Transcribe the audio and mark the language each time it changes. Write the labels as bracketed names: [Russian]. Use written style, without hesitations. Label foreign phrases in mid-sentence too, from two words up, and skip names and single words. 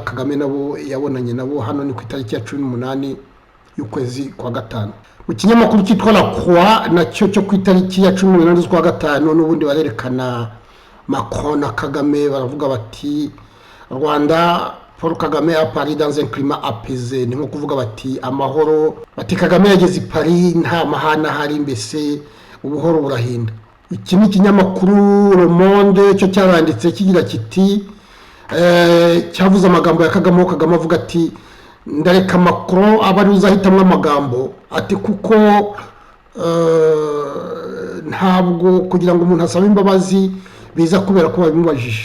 [Kinyarwanda] Kagame nabo yabonanye nabo hano ni ku itariki ya 18 y'ukwezi kwa gatanu. Mu kinyamakuru cyitwa La Croix nacyo cyo ku itariki ya 18 z'ukwa gatanu n'ubundi barerekana Macron na Kagame, baravuga bati [French] Rwanda Paul Kagame à Paris dans un climat apaisé. [Kinyarwanda] Ni nko kuvuga bati amahoro, bati Kagame yageze i Paris nta mahana hari, mbese ubuhoro burahinda. Iki ni ikinyamakuru Le Monde cyo cyaranditse kigira kiti cyavuze amagambo ya Kagame avuga ati ndareka Macron abari uzahitamwe amagambo, ati kuko ntabwo kugira ngo umuntu asabe imbabazi biza kubera ko babimubajije.